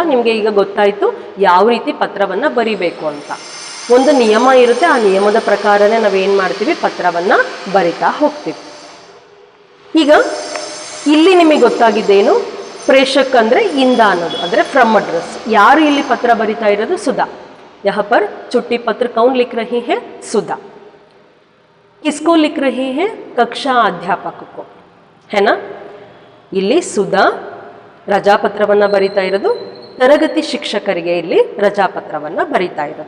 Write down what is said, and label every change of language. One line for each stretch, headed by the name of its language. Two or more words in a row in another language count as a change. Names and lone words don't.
Kannada: ನಿಮಗೆ ಈಗ ಗೊತ್ತಾಯಿತು ಯಾವ ರೀತಿ ಪತ್ರವನ್ನು ಬರಿಬೇಕು ಅಂತ. ಒಂದು ನಿಯಮ ಇರುತ್ತೆ, ಆ ನಿಯಮದ ಪ್ರಕಾರನೇ ನಾವೇನು ಮಾಡ್ತೀವಿ, ಪತ್ರವನ್ನು ಬರಿತಾ ಹೋಗ್ತೀವಿ. ಈಗ ಇಲ್ಲಿ ನಿಮಗೆ ಗೊತ್ತಾಗಿದ್ದೇನು, ಪ್ರೇಷಕ್ ಅಂದರೆ ಇಂದ ಅನ್ನೋದು, ಅಂದರೆ
English: from address.
Kannada: ಯಾರು ಇಲ್ಲಿ ಪತ್ರ ಬರಿತಾ ಇರೋದು? ಸುಧಾ.
Hindi: यहाँ पर छुट्टी पत्र कौन लिख रही है? सुधा. किसको लिख रही है? कक्षा अध्यापक को, है ना?
Kannada: ಇಲ್ಲಿ ಸುಧಾ ರಜಾಪತ್ರವನ್ನು ಬರಿತಾ ಇರೋದು ತರಗತಿ ಶಿಕ್ಷಕರಿಗೆ ಇಲ್ಲಿ ರಜಾಪತ್ರವನ್ನು ಬರಿತಾ ಇರೋದು.